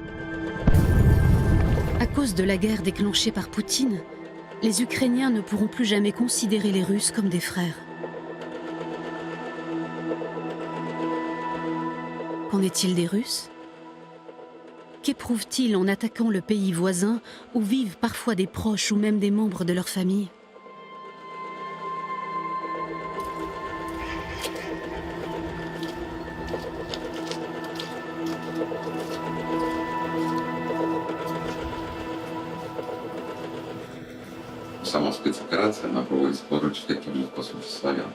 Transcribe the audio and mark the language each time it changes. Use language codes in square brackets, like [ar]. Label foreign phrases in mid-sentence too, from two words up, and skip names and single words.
[fr] À cause de la guerre déclenchée par Poutine, les Ukrainiens ne pourront plus jamais considérer les Russes comme des frères. Qu'en est-il des Russes? Qu'éprouvent-ils en attaquant le pays voisin où vivent parfois des proches ou même des membres de leur famille? [ru] Сама спецоперация, она проводится против таких же, по сути, славян.